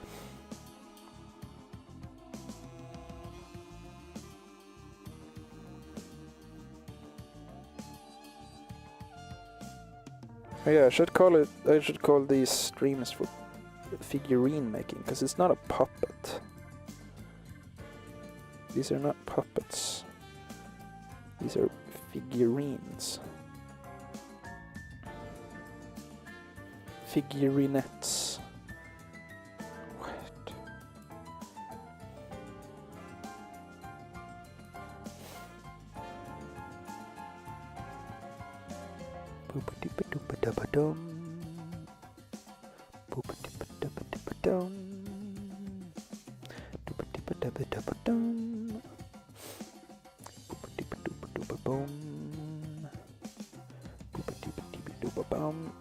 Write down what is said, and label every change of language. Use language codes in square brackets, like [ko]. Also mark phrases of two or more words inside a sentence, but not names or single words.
[en] Oh yeah, I should call these streams for figurine making, because it's not a puppet. These are not puppets. These are figurines. Figurinettes. What? Boopa-doopa-doopa-dum. Boopa-doopa-doopa-doopa-dum. Doopa-doopa-doopa-doopa-dum. Boopa-doopa-doopa-doopa-bum. Boopa-doopa-doopa-doopa-bum.